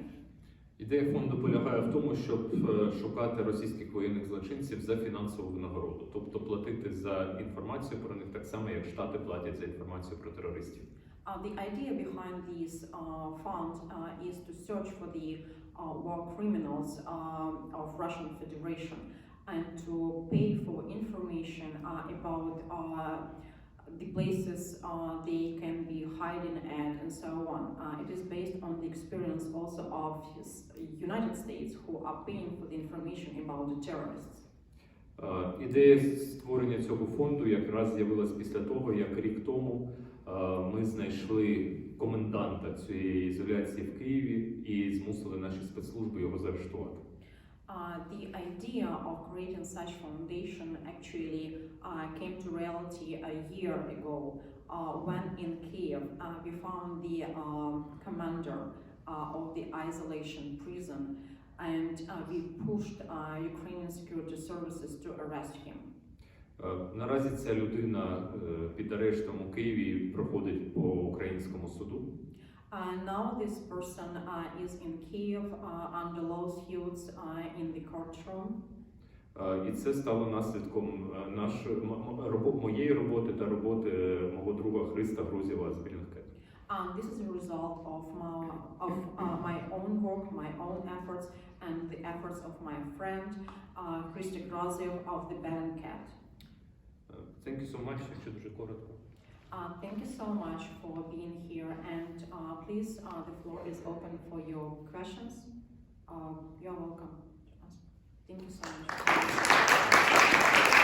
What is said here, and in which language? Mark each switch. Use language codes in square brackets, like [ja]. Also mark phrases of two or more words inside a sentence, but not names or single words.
[uk] Ідея фонду полягає в тому, щоб шукати російських воєнних злочинців за фінансову винагороду, тобто платити за інформацію про них так само, як Штати платять за інформацію про терористів. [en] The idea behind this fund is to search for the war criminals of Russian Federation and to pay for information about the places they can be hiding at and so on. It is based on the experience also of United States who are paying for the information about the terrorists. [uk] Ідея створення цього фонду якраз з'явилась після того, як рік тому ми знайшли коменданта цієї ізоляції в Києві і змусили наші спецслужби його заарештувати. [en] The idea of creating such foundation actually came to reality a year ago when in Kiev we found the commander of the isolation prison and we pushed Ukrainian security services to arrest him. [uk] Наразі ця людина під арештом у Києві проходить по українському суду. [en] Now this person is in Kiev under lawsuits in the courtroom. [uk] І це стало наслідком моєї роботи та роботи мого друга Христа Грузєва з Bellingcat. [en] This is a result of my own work, my own efforts, and the efforts of my friend Christy Groziev of the Bellingcat. Thank you so much, [uk] якщо дуже коротко. [en] Thank you so much for being here, and please, the floor is open for your questions. You're welcome. Thank you so much.